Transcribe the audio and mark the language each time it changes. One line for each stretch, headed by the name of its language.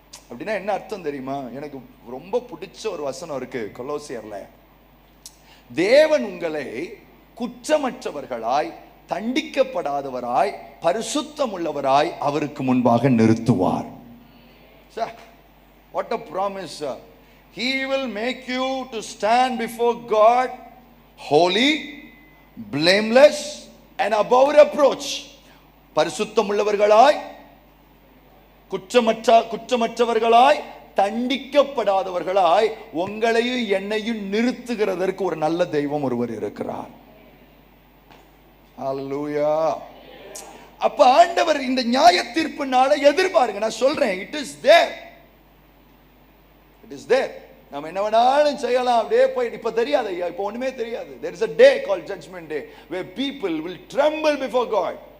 Tamil: அப்படின்னா என்ன அர்த்தம் தெரியுமா? எனக்கு ரொம்ப பிடிச்ச ஒரு வசனம் இருக்கு கொலோசியர்ல. தேவன் உங்களை குற்றமற்றவர்களாய், தண்டிக்கப்படாதவராய், பரிசுத்தம் உள்ளவராய் அவருக்கு முன்பாக நிறுத்துவார்.
English: What a promise. He will make you to stand before God holy, blameless and above reproach.
Tamil: பரிசுத்தம் உள்ளவர்களாய், குற்றமற்றவர்களாய், தண்டிக்கப்படாதவர்களாய் உங்களையும் என்னையும் நிறுத்துகிறதற்கு ஒரு நல்ல தெய்வம் ஒருவர் இருக்கிறார். ஹல்லேலூயா. அப்ப ஆண்டவர் இந்த நியாய தீர்ப்புனால எதிர்பாருங்க. நான் சொல்றேன்,
English: It is there, it is there.
Tamil: நம்ம என்ன வேணாலும் செய்யலாம், அப்படியே போய் இப்ப தெரியாது, இப்ப ஒண்ணுமே தெரியாது.
English: There is a day called judgment day where people will tremble before God.